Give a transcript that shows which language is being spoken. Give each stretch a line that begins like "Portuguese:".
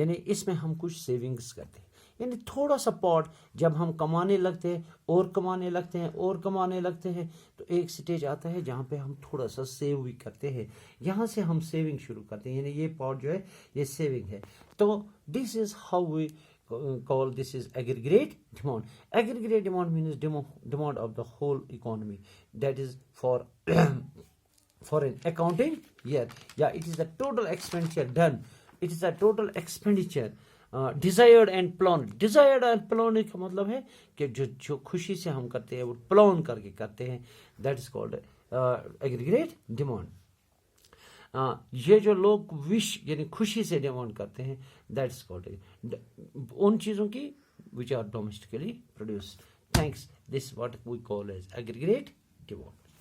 Urdu: یعنی اس میں ہم کچھ سیونگس کرتے ہیں, یعنی تھوڑا سا پارٹ جب ہم کمانے لگتے ہیں اور کمانے لگتے ہیں اور کمانے لگتے ہیں تو ایک سٹیج آتا ہے جہاں پہ ہم تھوڑا سا سیو بھی کرتے ہیں, یہاں سے ہم سیونگ شروع کرتے ہیں, یعنی یہ پارٹ جو ہے یہ سیونگ ہے.
English: تو this is how we call this is aggregate demand. Aggregate demand means demand of the whole economy. That is for for an accounting year. Yeah, it is the total expenditure done. It is the total expenditure desired and planned. Desired and planned
Urdu: کا مطلب ہے کہ جو خوشی سے ہم کرتے ہیں وہ پلان کر کے کرتے ہیں.
English: That is called aggregate demand.
Urdu: یہ جو لوگ وش یعنی خوشی سے ڈیمانڈ کرتے ہیں
English: that's called
Urdu: ان چیزوں کی
English: which are domestically produced. Thanks. This is what we call as aggregate demand.